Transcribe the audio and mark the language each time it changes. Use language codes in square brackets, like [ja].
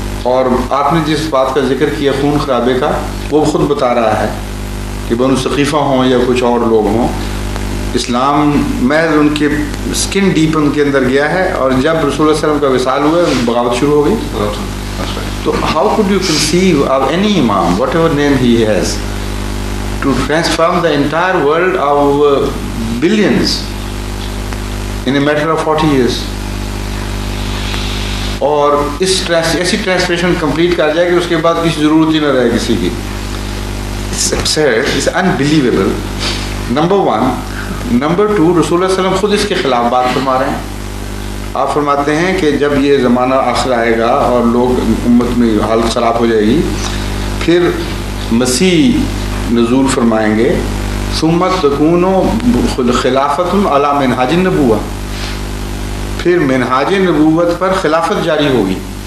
[ur] اور آپ نے جس بات کا ذکر کیا خون خرابے کا, وہ خود بتا رہا ہے کہ بنو ثقیفہ ہوں یا کچھ اور لوگ ہوں, اسلام میں ان کے سکن ڈیپ ان کے اندر گیا ہے, اور جب رسول اللہ علیہ وسلم کا وصال ہوا بغاوت شروع ہو گئی. [en] تو how could you conceive of any imam, whatever name he has, to transform the entire world of billions in a matter of 40 years? [ur] اور ایسی ٹرانسفریشن کمپلیٹ کر جائے کہ اس کے بعد کسی ضرورت ہی نہ رہے کسی کی. [en] It's absurd, it's unbelievable. Number one. Number two, [ur] رسول اللہ علیہ وسلم خود اس کے خلاف بات فرما رہے ہیں. آپ فرماتے ہیں کہ جب یہ زمانہ آخر آئے گا اور لوگ امت میں حالت خراب ہو جائے گی, پھر مسیح نزول فرمائیں گے, [ar] ثم تکون خلافت علی منہاج النبوہ, [ur] پھر منہاج نبوت پر خلافت جاری ہوگی.